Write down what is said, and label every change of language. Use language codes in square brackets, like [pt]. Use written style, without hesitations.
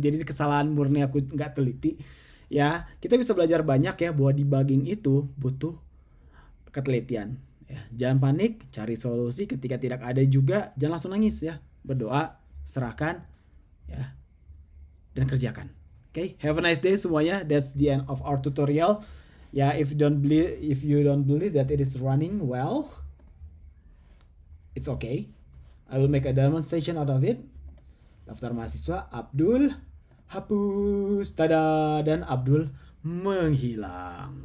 [id] Jadi kesalahan murni aku nggak teliti. Ya, kita bisa belajar banyak ya bahwa debugging itu butuh ketelitian. Ya, jangan panik, cari solusi. Ketika tidak ada juga, jangan langsung nangis ya. Berdoa, serahkan ya, dan kerjakan. [en] Okay, have a nice day [id] semuanya. [en] That's the end of our tutorial. Ya, if you don't believe that it is running well, it's okay. I will make a demonstration out of it. [id] Daftar mahasiswa Abdul hapus, tada, dan Abdul menghilang.